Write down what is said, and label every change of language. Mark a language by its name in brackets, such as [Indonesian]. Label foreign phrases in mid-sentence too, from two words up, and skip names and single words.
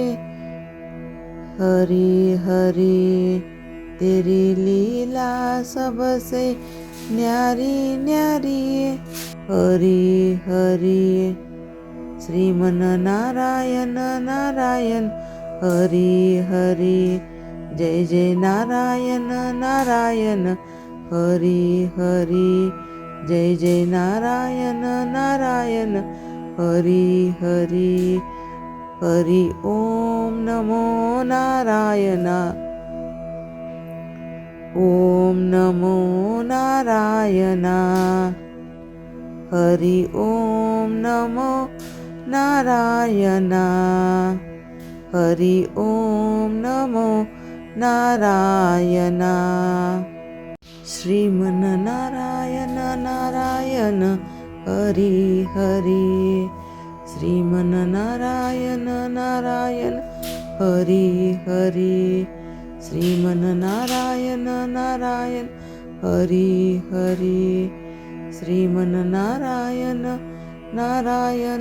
[Hindi] हरि हरि, तेरी लीला सबसे न्यारी न्यारी हरि हरि. [Sanskrit] श्रीमन्नारायण नारायण हरि हरि, जय जय नारायण नारायण हरि हरि, जय जय नारायण नारायण हरी हरी हरी ओम नमो नारायण ओम नमो नारायण हरी ओम नमो नारायण हरी ओम नमो नारायण श्रीमन्नारायण नारायण हरी हरी श्रीमन्नारायण नारायण हरी हरी श्रीमन्नारायण नारायण हरी हरी श्रीमन्नारायण नारायण